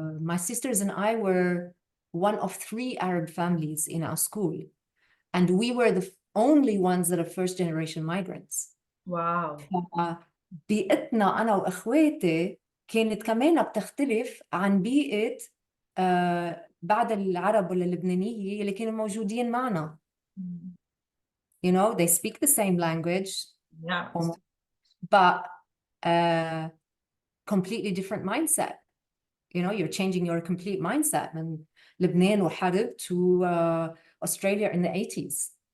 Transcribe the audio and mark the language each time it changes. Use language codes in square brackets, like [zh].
[en] My sisters and I were one of 3 Arab families in our school, and we were the only ones that are first generation migrants. Wow. [ar] بيئتنا أنا وإخواتي كانت كمان بتختلف عن بيئة بعد العرب ولا اللبنانية اللي كانوا موجودين معنا. [en] You know, they speak the same language, Yeah. but completely different mindset. You know, you're changing your complete mindset [ar] من لبنان وحرب [en] to Australia in the 80s.